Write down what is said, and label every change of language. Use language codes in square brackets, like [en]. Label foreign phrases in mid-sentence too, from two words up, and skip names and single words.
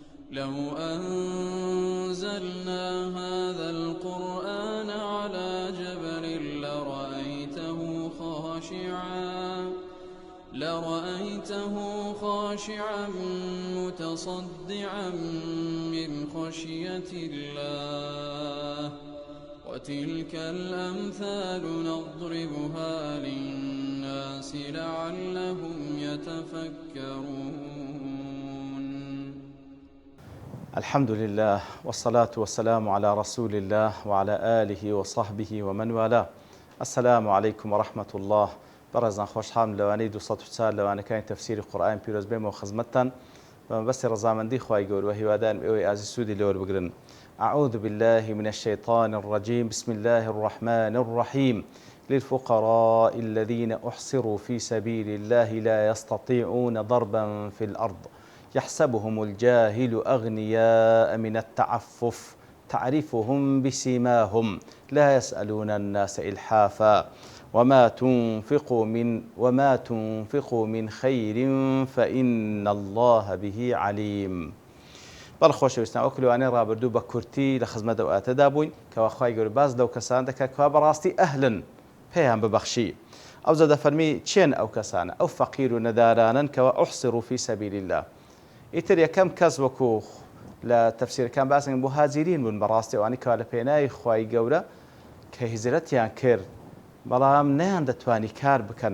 [ar] لو أنزلنا هذا القرآن على جبل لرأيته خاشعا متصدعا من خشية الله وتلك الأمثال نضربها للناس لعلهم يتفكرون. الحمد لله والصلاة والسلام على رسول الله وعلى آله وصحبه ومن والاه. السلام عليكم ورحمة الله. [ckb] بەڕێزان خۆشحاڵم لەوانەی 204 لەوانەکانی تەفسیری قورئان پیرۆز بێمەوە خزمەتتان بەمەبەستی ڕەزامەندی خوای گەورە و هیوادارم ئێوەی ئازی سوودی لێوەربگرن. [ar] أعوذ بالله من الشيطان الرجيم. بسم الله الرحمن الرحيم. للفقراء الذين أحصروا في سبيل الله لا يستطيعون ضربا في الأرض يحسبهم الجاهل أغنياء من التعفف تعرفهم بسيماهم لا يسألون الناس إلحافا وما تنفقوا من خير فإن الله به عليم. [ckb] بەڵ خۆشەویستان وەکو لەوانەیە ڕابردوو بە کورتی لە خزمەت ئەواتەدا بووین کەوا خوای گەورە باز لەو کەسان دەکات کەوا بەڕاستی ئەهلن پێیان ببەخشی. ئەوجا دەفەرمی چێن ئەو کەسانە ئەو فەقیر و نەدارانن کەوا [ar] ئوحصروا فی سەبیل الله. [ckb] ئیتر یەکەم کەس وەکو لە تەفسیرەکان باسن بۆ هاجرین بوون بەڕاستی ئەوانەی کەوا لە پێناوی خوای گەورە کە هیجرەتیان کرد بەڵام نەیان دەتوانی کار بکەن.